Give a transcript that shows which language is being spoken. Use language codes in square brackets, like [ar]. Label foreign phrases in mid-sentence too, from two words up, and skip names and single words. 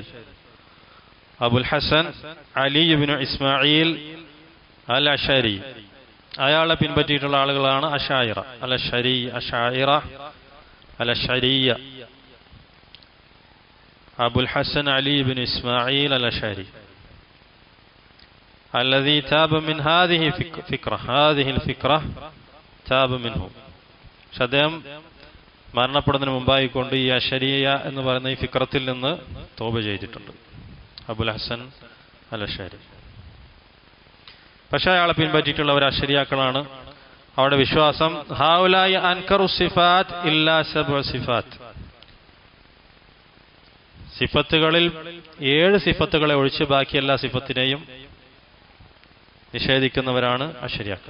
[ml] അബുൽ ഹസൻ അലി ബിൻ ഇസ്മാഈൽ അൽ അശരി, അയാളെ പിൻപറ്റിയിട്ടുള്ള ആളുകളാണ് അശാഇറ. അൽ അശരി, അശാഇറ, അൽ അശരിയ. [ar] അബുൽ ഹസൻ അലി ബിൻ ഇസ്മാഈൽ അൽ അശരി الذي تاب من هذه الفكرة تاب منه. [ml] അദ്ദേഹം മരണപ്പെടുന്നതിന് മുമ്പായിക്കൊണ്ട് ഈ അശരിയ എന്ന് പറയുന്ന ഈ ഫിക്രത്തിൽ നിന്ന് തൗബ ചെയ്തിട്ടുണ്ട്, അബുൽ ഹസൻ അൽ അശരി. പക്ഷേ അയാളെ പിൻപറ്റിയിട്ടുള്ളവർ അശരിയാക്കളാണ്. അവരുടെ വിശ്വാസം [ar] هؤلاء أنكروا الصفات إلا سبع صفات, [ml] സിഫത്തുകളിൽ 7 സിഫത്തുകളെ ഒഴിച്ച് ബാക്കി എല്ലാ സിഫത്തിനെയും നിഷേധിക്കുന്നവരാണ് അശരിയാക്കൾ.